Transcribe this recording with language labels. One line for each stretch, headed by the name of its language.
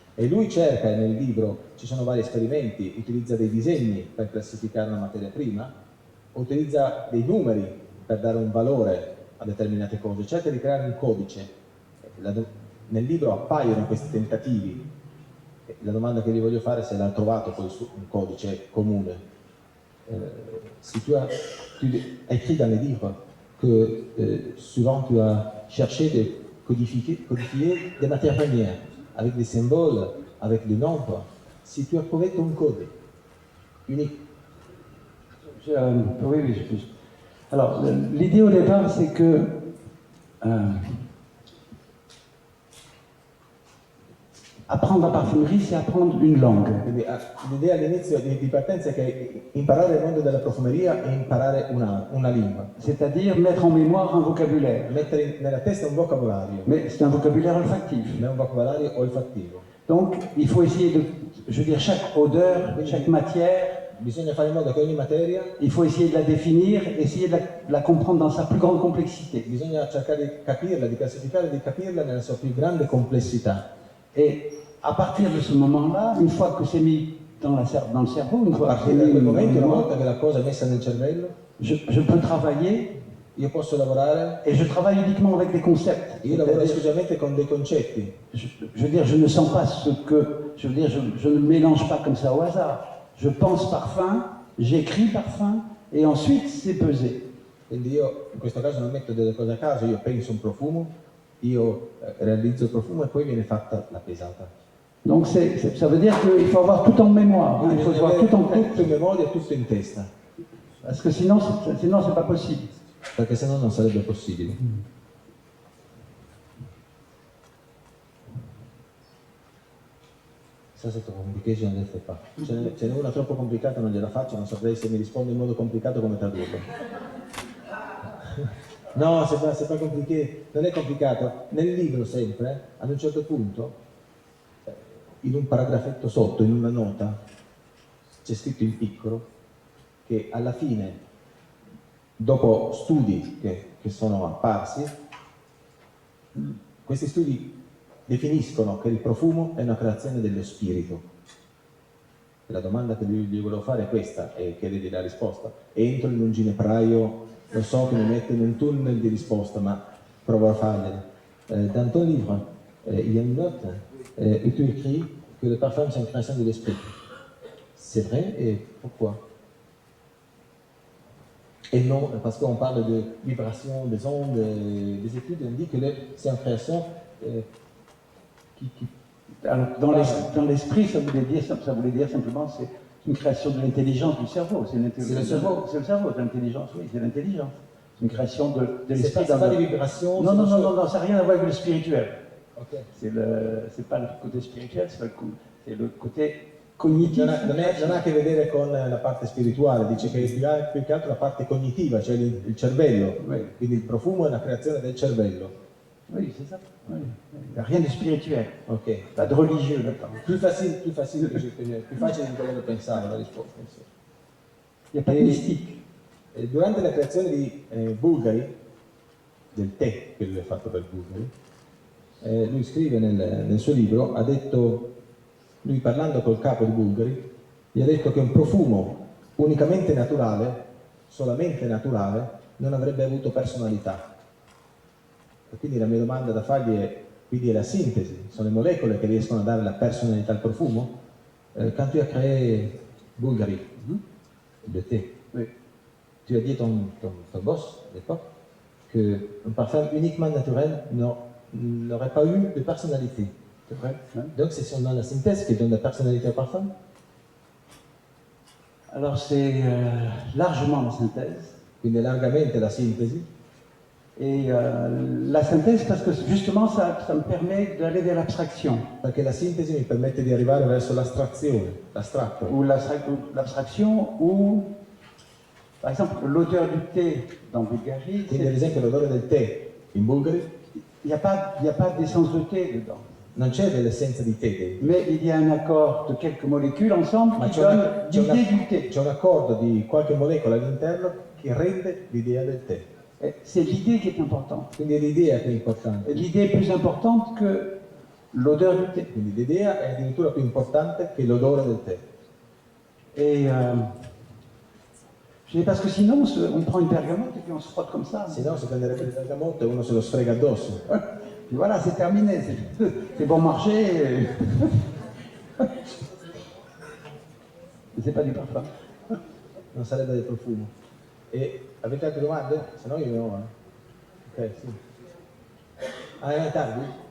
Italian: E lui cerca, nel libro ci sono vari esperimenti, utilizza dei disegni per classificare una materia prima, utilizza dei numeri per dare un valore a determinate cose, cerca di creare un codice. Nel libro appaiono questi tentativi. La domanda che vi voglio fare è se l'ha trovato poi un codice comune.
French: Si tu as écrit dans les livres que souvent tu as cherché de codifier des matières premières avec des symboles, avec des nombres, si tu as trouvé ton code unique. Oui. Alors, l'idée au départ, c'est que apprendre la parfumerie, c'est apprendre une langue.
Italian: L'idea all'inizio di partenza è che imparare il mondo della profumeria è imparare una lingua.
French: C'est-à-dire mettre en mémoire un vocabulaire.
Italian: Mettere nella testa un vocabolario.
French: Mais c'est un vocabulaire olfactif. Mais
Italian: un vocabolario olfattivo.
French: Donc, il faut essayer de, je veux dire, chaque odeur, chaque matière,
Italian: bisogna fare in modo che ogni materia,
French: il faut essayer de la définir, essayer de la comprendre dans sa plus grande complexité.
Italian: Bisogna cercare di capirla, di classificarla, di capirla nella sua più grande complessità.
French: Et à partir de ce moment-là, une fois que c'est mis dans le cerveau, une fois
Italian: a partir da quel momento, una volta che la cosa è messa nel cervello,
French: je peux travailler.
Italian: Io posso lavorare.
French: Et je travaille uniquement avec des concepts.
Italian: Io lavoro esclusivamente con dei concetti.
French: Je veux dire, je ne sens pas ce que, je veux dire, je ne mélange pas comme ça au hasard. Je pense parfum, j'écris parfum, et ensuite c'est pesé.
Italian: Quindi io in questo caso non metto delle cose a caso, io penso un profumo, io realizzo il profumo e poi viene fatta la pesata.
French: Donc ça veut dire qu'il faut avoir tout en mémoire, il faut avoir tout en tête.
Italian: Tutto in memoria e tutto in testa.
French: Parce que sinon c'est pas possible.
Italian: Perché sennò non sarebbe possibile.
French: Ça c'est trop compliqué, je ne le fais pas.
Italian: Ce n'è una troppo complicata, non gliela faccio, non saprei se mi risponde in modo complicato come tradurlo. No,
French: c'est pas compliqué,
Italian: non è complicato. Nel libro sempre, ad un certo punto, in un paragrafetto sotto, in una nota, c'è scritto in piccolo che alla fine, dopo studi che sono apparsi, questi studi definiscono che il profumo è una creazione dello spirito. E la domanda che gli volevo fare è questa, e chiedergli la risposta. Entro in un ginepraio, lo so che mi mette in un tunnel di risposta, ma provo a fargliela.
French: Dans ton livre, il y a une note où tu écris que le parfum c'est une création de l'esprit. C'est vrai, et pourquoi? Et non, parce qu'on parle de vibration, des ondes, des études, on dit que c'est une création Dans l'esprit, ça voulait dire simplement c'est une création de l'intelligence du cerveau. C'est le cerveau. C'est le cerveau, l'intelligence, oui, c'est l'intelligence. C'est une création de l'esprit. C'est pas des vibrations. Non, ça n'a rien à voir avec le spirituel. Okay. C'est pas le côté spirituel, c'est le côté cognitif.
Italian: Non ha a che vedere con la parte spirituale, dice che è più che altro la parte cognitiva, cioè il cervello.
French: Oui.
Italian: Quindi il profumo è una creazione del cervello.
French: Oui, c'est ça. Oui. Il n'y a rien de spirituel. Ok. Pas de religieux là-dedans.
Italian: Più facile più facile di quello che pensavo la risposta.
French: Il n'y a pas de mystique.
Italian: Durante la creazione di Bulgari, del tè che lui ha fatto per Bulgari, lui scrive nel suo libro, ha detto, lui parlando col capo di Bulgari, gli ha detto che un profumo unicamente naturale, solamente naturale, non avrebbe avuto personalità. E quindi la mia domanda da fargli è, quindi è la sintesi, sono le molecole che riescono a dare la personalità al profumo?
French: Quand tu as créé Bulgari, le thé, oui. Tu as dit ton boss à l'époque qu'un parfum uniquement naturel n'aurait pas eu de personnalité. C'est vrai. Hein? Donc c'est seulement la synthèse qui donne la personnalité au parfum? Alors c'est largement la synthèse.
Italian: Quindi largamente la sintesi.
French: Et la synthèse parce que justement ça me permet d'aller vers l'abstraction.
Italian: Perché la sintesi mi permette di arrivare verso l'astrazione, l'astratto.
French: Ou l'abstraction ou par exemple l'odeur du thé dans Bulgarie.
Italian: Quindi ad esempio l'odore del tè in Bulgari.
French: Il n'y a pas d'essence de thé dedans.
Italian: Non c'è dell'essenza di tè.
French: Mais il y a un accord de quelques molécules ensemble qui donne l'idée du thé.
Italian: C'è un accordo di qualche molecola all'interno che rende l'idea del tè.
French: C'est l'idée qui est importante.
Italian: Quindi è l'idea che è importante.
French: L'idée est plus importante que l'odeur du thé.
Italian: Quindi l'idea è addirittura più importante che l'odore del tè.
French: Et parce que sinon on prend une bergamote et puis on se frotte comme ça. Sinon
Italian: si prenderebbe il bergamotto e uno se lo sfrega addosso.
French: Et voilà, c'est terminé. C'est bon marché. C'est pas du parfum.
Italian: Non sarebbe del profumo. E avete altre domande? Se no io ne ho. Ok, sì. Ah, è tardi?